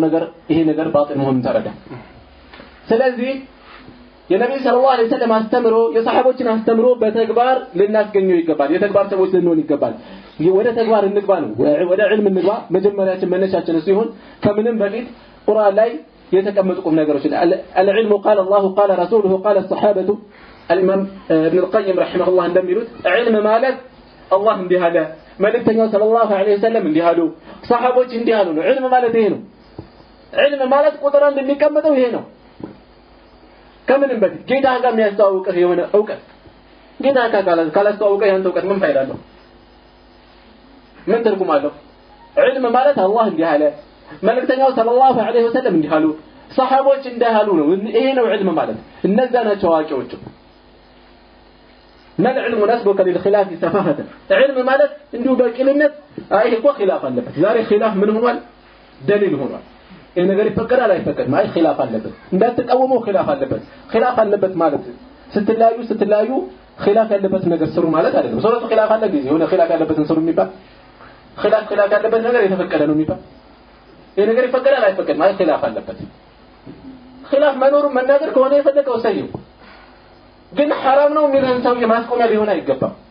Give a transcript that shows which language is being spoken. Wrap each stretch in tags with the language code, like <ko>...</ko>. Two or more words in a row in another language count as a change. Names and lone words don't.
<am>ነገር ይሄ ነገር ባጥል መሆኑን ተረዳ ስለዚህ የነብዩ</am> <ar>صلى الله عليه وسلم</ar> <am>አስተምሮ የሰሃቦችን አስተምሮ በተግባር ልናስገኘው ይገባል የተግባር ሰዎች ልንሆን ይገባል ወደ ተግባር እንግባ ነው ወደ ዒልም እንግባ መጀመሪያችን መነሻችን ሲሆን ከምንም በፊት ቁርአን ላይ የተቀመጡ ቁም ነገሮች</am> <ar>العلم قال الله قال رسوله قال الصحابه الامام ابن القيم رحمه الله</ar> <am>እንደሚሉት ዒልም ማለት አላህ እንዲህ አለ መልእክተኛው</am> <ar>صلى الله عليه وسلم</ar> <am>እንዲህ አሉ ሰሃቦች እንዲህ አሉ ነው ዒልም ማለት ይሄ ነው ዒልም ማለት ቁጥር አንድ የሚቀመጠው ይሄ ነው ከምንም በፊት ጌታ ጋር የሚያስተዋውቅህ የሆነ ዕውቀት ጌታ ጋር ካላስተዋውቀህ ያንተ ዕውቀት ምን ፋይዳ አለው ምን ትርጉም አለው ዒልም ማለት አላህ እንዲህ አለ መልእክተኛው</am> <ar>صلى الله عليه وسلم</ar> <am>እንዲህ አሉ ሰሃቦች እንዲህ አሉ ነው ይሄ ነው ዒልም ማለት እነዛ ናቸው አዋቂዎች</am> <ar>ما العلم نسبك للخلاف سفاهة علم</ar> <am>ማለት እንዲሁ በቂልነት አይ እኮ ኺላፍ አለበት ዛሬ ኺላፍ ምን ሆኗል ደሊል ሆኗል ይሄ ነገር ይፈቀዳል አይፈቀድም አይ ኺላፍ አለበት እንዳትቃወመው ኺላፍ አለበት ማለት ስትላዩ ኺላፍ ያለበት ነገር ስሩ ማለት አይደለም ሶላቱ ኺላፍ አለ ጊዜ የሆነ ኺላፍ ያለበትን ስሩ የሚባል ኺላፍ ያለበት ነገር የተፈቀደ ነው የሚባል ይሄ ነገር ይፈቀዳል አይፈቀድም አይ ኺላፍ አለበት ኺላፍ መኖሩን መናገር ከሆነ የፈለገው ሰይው ግን حرام ነው የሚለን ሰው የማስቆሚያ ሊሆን አይገባም</am>